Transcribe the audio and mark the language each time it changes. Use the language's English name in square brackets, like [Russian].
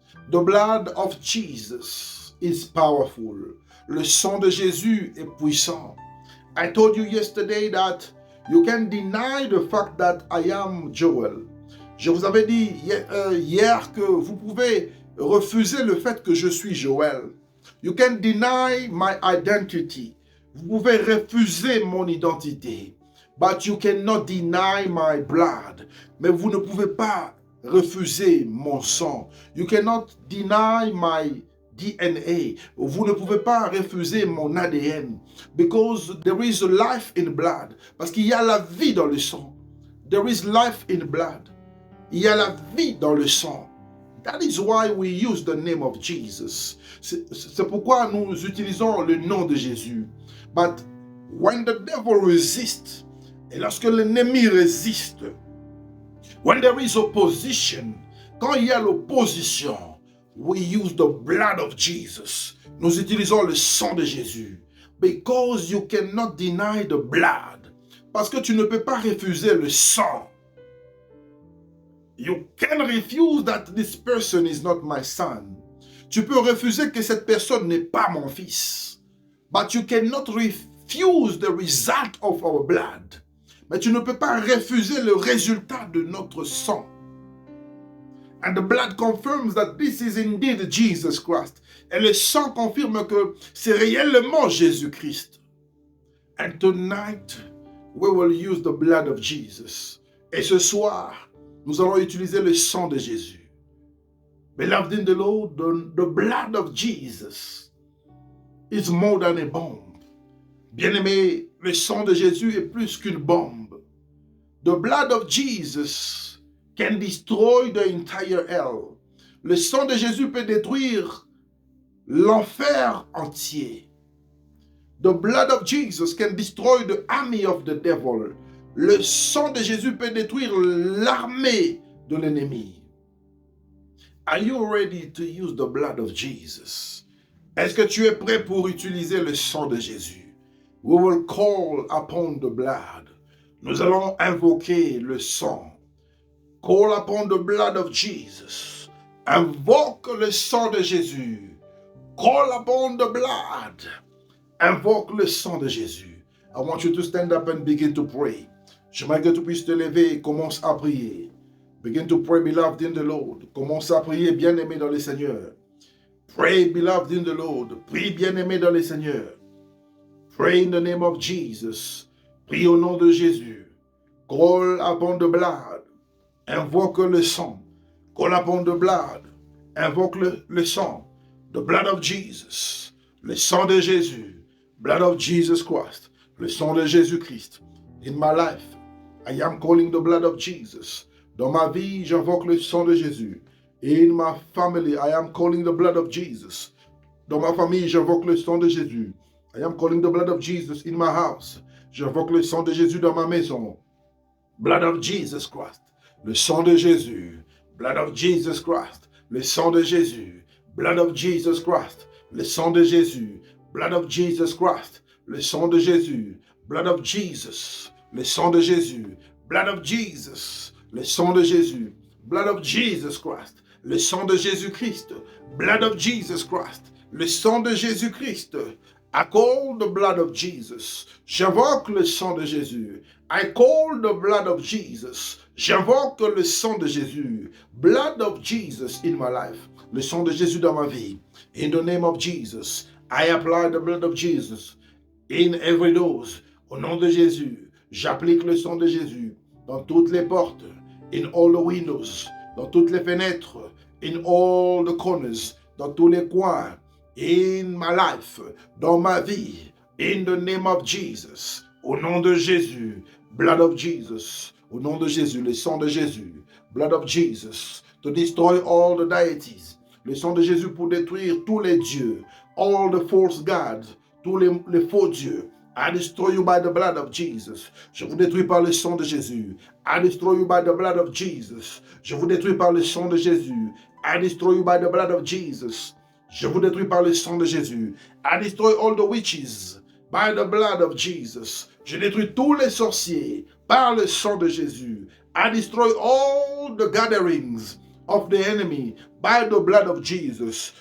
[English] The blood of Jesus is powerful. [French] Le sang de Jésus est puissant. [English] I told you yesterday that you can deny the fact that I am Joel. [French] Je vous avais dit hier que vous pouvez refuser le fait que je suis Joël. [English] You can deny my identity. [French] Vous pouvez refuser mon identité. [English] But you cannot deny my blood. [French] Mais vous ne pouvez pas refuser mon sang. [English] You cannot deny my DNA. [French] Vous ne pouvez pas refuser mon ADN. [English] Because there is life in blood. [French] Parce qu'il y a la vie dans le sang. [English] There is life in blood. [French] Il y a la vie dans le sang. [English] That is why we use the name of Jesus. [French] C'est pourquoi nous utilisons le nom de Jésus. [English] But when the devil resists, [French] et lorsque l'ennemi résiste, [English] when there is opposition, [French] quand il y a l'opposition, [English] we use the blood of Jesus. [French] Nous utilisons le sang de Jésus. [English] Because you cannot deny the blood. [French] Parce que tu ne peux pas refuser le sang. [English] You can refuse that this person is not my son. [French] Tu peux refuser que cette personne n'est pas mon fils. [English] But you cannot refuse the result of our blood. [French] Mais tu ne peux pas refuser le résultat de notre sang. [English] And the blood confirms that this is indeed Jesus Christ. [French] Et le sang confirme que c'est réellement Jésus-Christ. [English] And tonight, we will use the blood of Jesus. [French] Et ce soir, nous allons utiliser le sang de Jésus. [English] Beloved in the Lord, the blood of Jesus is more than a bomb. [French] Bien-aimé, le sang de Jésus est plus qu'une bombe. [English] The blood of Jesus can destroy the entire hell. [French] Le sang de Jésus peut détruire l'enfer entier. [English] The blood of Jesus can destroy the army of the devil. [French] Le sang de Jésus peut détruire l'armée de l'ennemi. [English] Are you ready to use the blood of Jesus? [French] Est-ce que tu es prêt pour utiliser le sang de Jésus? [English] We will call upon the blood. [French] Nous allons invoquer le sang. [English] Call upon the blood of Jesus. [French] Invoque le sang de Jésus. [English] Call upon the blood. [French] Invoque le sang de Jésus. [English] I want you to stand up and begin to pray. [French] J'aimerais que tu puisses te lever et commence à prier. [English] Begin to pray, beloved in the Lord. [French] Commence à prier, bien-aimé dans le Seigneur. [English] Pray, beloved in the Lord. [French] Prie, bien-aimé dans le Seigneur. [English] Pray in the name of Jesus. [French] Prie au nom de Jésus. [English] Call upon the blood. [French] Invoque le sang. [English] Call upon the blood. [French] Invoque le sang. [English] The blood of Jesus. [French] Le sang de Jésus. [English] Blood of Jesus Christ. [French] Le sang de Jésus-Christ. [English] In my life, I am calling the blood of Jesus. [French] Dans ma vie, j'invoque le sang de Jésus. [English] In my family, I am calling the blood of Jesus. [French] Dans ma famille, j'invoque le sang de Jésus. [English] I am calling the blood of Jesus in my house. [French] J'invoque le sang de Jésus dans ma maison. [English] Blood of Jesus Christ. [French] Le sang de Jésus. [English] Blood of Jesus Christ. [French] Le sang de Jésus. [English] Blood of Jesus Christ. [French] Le sang de Jésus. [English] Blood of Jesus Christ. [French] Le sang de Jésus. [English] Blood of Jesus. [French] Le sang de Jésus. [English] Blood of Jesus. [French] Le sang de Jésus. [English] Blood of Jesus Christ. [French] Le sang de Jésus-Christ. [English] Blood of Jesus Christ. [French] Le sang de Jésus-Christ. [English] I call the blood of Jesus. [French] J'invoque le sang de Jésus. [English] I call the blood of Jesus. [French] J'invoque le sang de Jésus. [English] Blood of Jesus in my life. [French] Le sang de Jésus dans ma vie. [English] In the name of Jesus. I apply the blood of Jesus in every dose. [French] Au nom de Jésus. J'applique le sang de Jésus dans toutes les portes. [English] In all the windows. [French] Dans toutes les fenêtres. [English] In all the corners. [French] Dans tous les coins. [English] In my life. [French] Dans ma vie. [English] In the name of Jesus. [French] Au nom de Jésus. [English] Blood of Jesus. [French] Au nom de Jésus. Le sang de Jésus. [English] Blood of Jesus. To destroy all the deities. [French] Le sang de Jésus pour détruire tous les dieux. [English] All the false gods. [French] Tous les faux dieux. [English] I destroy you by the blood of Jesus. [French] Je vous détruis par le sang de Jésus. [English] I destroy you by the blood of Jesus. [French] Je vous détruis par le sang de Jésus. [English] I destroy you by the blood of Jesus. [French] Je vous détruis par le sang de Jésus. [English] I destroy all the witches by the blood of Jesus. [French] Je détruis tous les sorciers par le sang de Jésus. [English] I destroy all the gatherings of the enemy by the blood of Jesus.